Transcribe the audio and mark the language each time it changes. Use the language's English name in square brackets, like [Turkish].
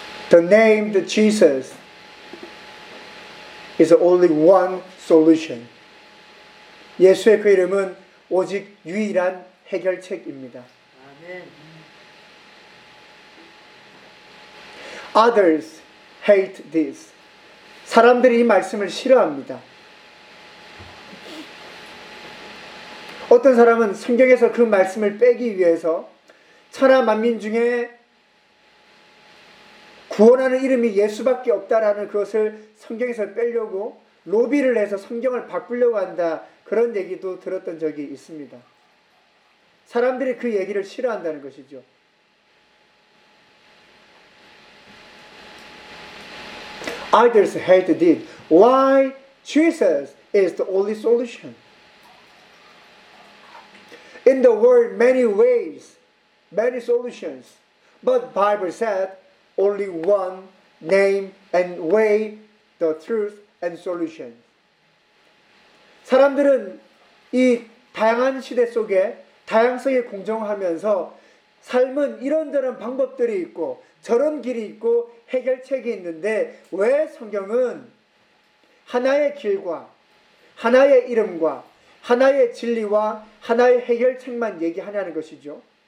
[English] The name the Jesus is only one solution. [Korean] 예수의 그 이름은 오직 유일한 해결책입니다. [English] 아멘. Others hate this. [Korean] 사람들이 이 말씀을 싫어합니다. 어떤 사람은 성경에서 그 말씀을 빼기 위해서 천하 만민 중에 구원하는 이름이 예수밖에 없다라는 그것을 성경에서 빼려고 로비를 해서 성경을 바꾸려고 한다 그런 얘기도 들었던 적이 있습니다. 사람들이 그 얘기를 싫어한다는 것이죠. [English] Idols hate deed. Why Jesus is the only solution? In the world, many ways, many solutions. But Bible said only one name and way, the truth and solution. [Korean] 사람들은 이 다양한 시대 속에 다양성에 공존하면서 삶은 이런저런 방법들이 있고 저런 길이 있고 해결책이 있는데 왜 성경은 하나의 길과 하나의 이름과 하나의 진리와 하나의 해결책만 얘기하냐는 것이죠.